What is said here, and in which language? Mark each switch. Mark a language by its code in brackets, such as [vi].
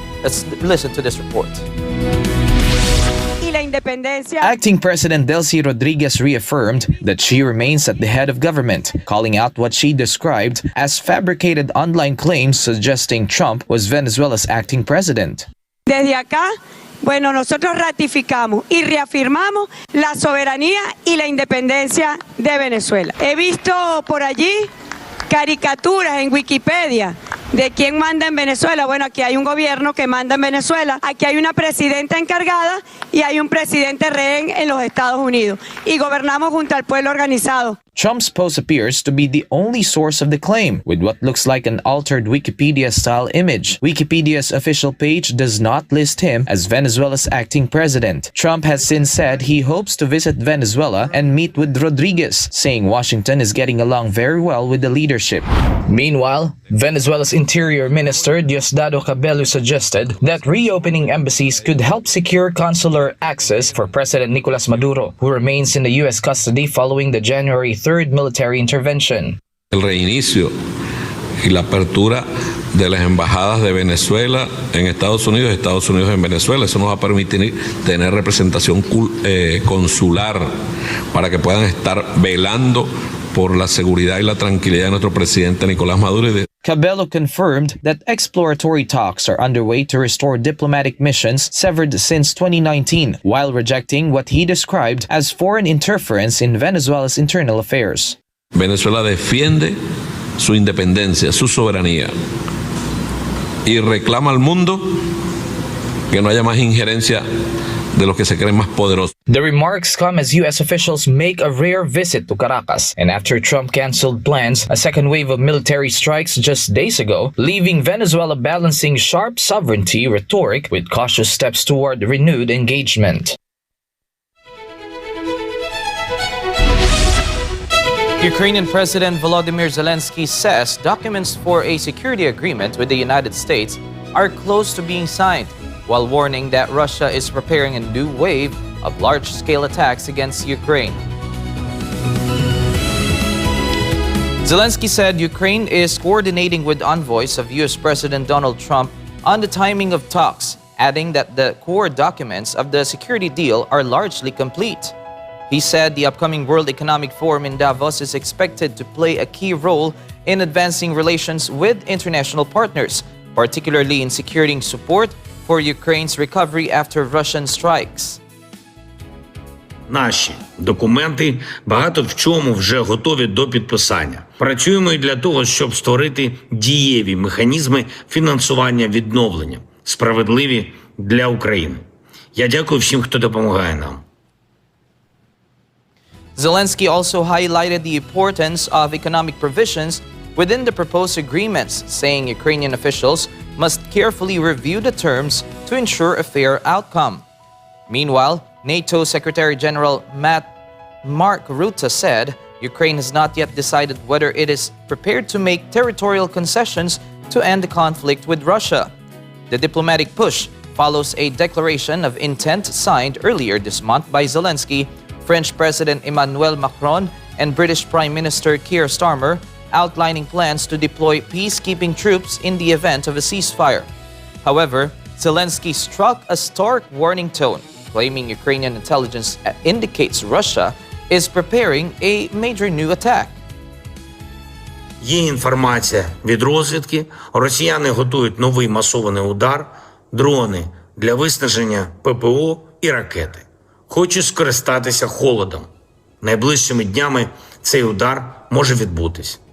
[en] Let's listen to this report. Acting President Delcy Rodríguez reaffirmed that she remains at the head of government, calling out what she described as fabricated online claims suggesting Trump was Venezuela's acting president. [es] Desde acá, bueno, nosotros ratificamos y reafirmamos la soberanía y la independencia de Venezuela. He visto por allí caricaturas en Wikipedia de quién manda en Venezuela. Bueno, aquí hay un gobierno que manda en Venezuela, aquí hay una presidenta encargada y hay un presidente rehén en los Estados Unidos. Y gobernamos junto al pueblo organizado. [en] Trump's post appears to be the only source of the claim, with what looks like an altered Wikipedia-style image. Wikipedia's official page does not list him as Venezuela's acting president. Trump has since said he hopes to visit Venezuela and meet with Rodríguez, saying Washington is getting along very well with the leadership. Meanwhile, Venezuela's Interior Minister Diosdado Cabello suggested that reopening embassies could help secure consular access for President Nicolas Maduro, who remains in the U.S. custody following the January 3rd military intervention. [es] El reinicio y la apertura de las embajadas de Venezuela en Estados Unidos y Estados Unidos en Venezuela. Eso nos va a permitir tener representación consular para que puedan estar velando por la seguridad y la tranquilidad de nuestro presidente Nicolás Maduro. [en] Cabello confirmed that exploratory talks are underway to restore diplomatic missions severed since 2019, while rejecting what he described as foreign interference in Venezuela's internal affairs. [es] Venezuela defiende su independencia, su soberanía y reclama al mundo que no haya más injerencia de los que se creen más poderosos. [en] The remarks come as U.S. officials make a rare visit to Caracas, and after Trump canceled plans, a second wave of military strikes just days ago, leaving Venezuela balancing sharp sovereignty rhetoric with cautious steps toward renewed engagement. Ukrainian President Volodymyr Zelensky says documents for a security agreement with the United States are close to being signed, while warning that Russia is preparing a new wave of large-scale attacks against Ukraine. Zelensky said Ukraine is coordinating with envoys of US President Donald Trump on the timing of talks, adding that the core documents of the security deal are largely complete. He said the upcoming World Economic Forum in Davos is expected to play a key role in advancing relations with international partners, particularly in securing support for Ukraine's recovery after Russian strikes. [uk] Наші документи багато в чому вже готові до підписання. Працюємо і для того, щоб створити дієві механізми фінансування відновлення, справедливі для України. Я дякую всім, хто допомагає нам. [en] Zelensky also highlighted the importance of economic provisions within the proposed agreements, saying Ukrainian officials must carefully review the terms to ensure a fair outcome. Meanwhile, NATO Secretary General Mark Rutte said Ukraine has not yet decided whether it is prepared to make territorial concessions to end the conflict with Russia. The diplomatic push follows a declaration of intent signed earlier this month by Zelensky, French President Emmanuel Macron, and British Prime Minister Keir Starmer, outlining plans to deploy peacekeeping troops in the event of a ceasefire. However, Zelensky struck a stark warning tone, claiming Ukrainian intelligence indicates Russia is preparing a major new attack. [uk] Є інформація від розвідки. Росіяни готують новий масований удар, дрони для виснаження ППО і ракети. Хочу скористатися холодом. Найближчими днями цей удар може відбутись.